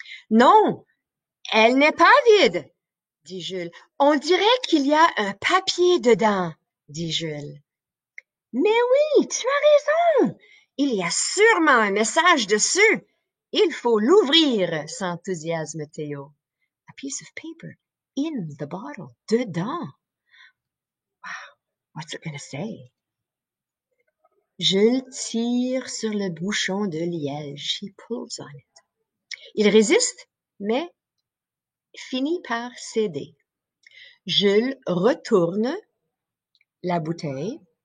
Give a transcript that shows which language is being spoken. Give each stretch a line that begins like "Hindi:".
French: Non, elle n'est pas vide, dit Jules. On dirait qu'il y a un papier dedans, dit Jules. Mais oui, tu as raison, il y a sûrement un message dessus. Il faut l'ouvrir, s'enthousiasme Théo.
English: A piece of paper in the bottle,
French: dedans.
English: Wow. What's it gonna say?
French: Jules tire sur le bouchon de liège.
English: He pulls on it.
French: Il résiste, mais finit par céder. Jules retourne la bouteille.